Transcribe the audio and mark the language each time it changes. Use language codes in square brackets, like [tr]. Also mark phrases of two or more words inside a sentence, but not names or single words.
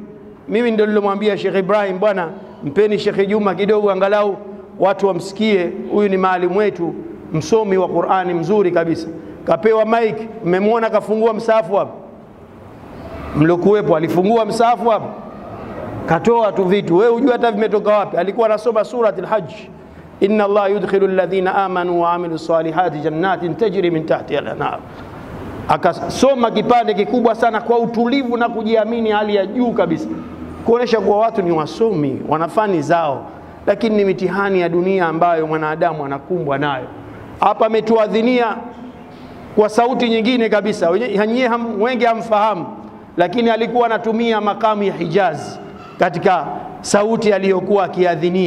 [sw] Mimi ndio nilomwambia Sheikh Ibrahim, bwana mpeni Sheikh Juma kidogo angalau watu wamsikie, huyu ni maalimu wetu, msomi wa Qur'ani mzuri kabisa. Kapewa mic, mmemwona kafungua msahafu hapo, mlokuwepo alifungua msahafu hapo, katoa tu vitu, wewe unajua hata vimetoka wapi. Alikuwa anasoma [ar] suratul Hajj, إن الله يدخل الذين آمنوا وعملوا الصالحات جنات تجري من تحتها الأنهار. [sw] Akasoma kipande kikubwa sana kwa utulivu na kujiamini hali ya juu kabisa, kuonesha kuwa watu ni wasomi, wanafani zao, lakini ni mitihani ya dunia ambayo mwanadamu anakumbwa nayo. Hapa ametuadhinia kwa sauti nyingine kabisa, wengi hamfahamu, lakini alikuwa anatumia makamu ya Hijazi katika sauti aliyokuwa akiadhinia.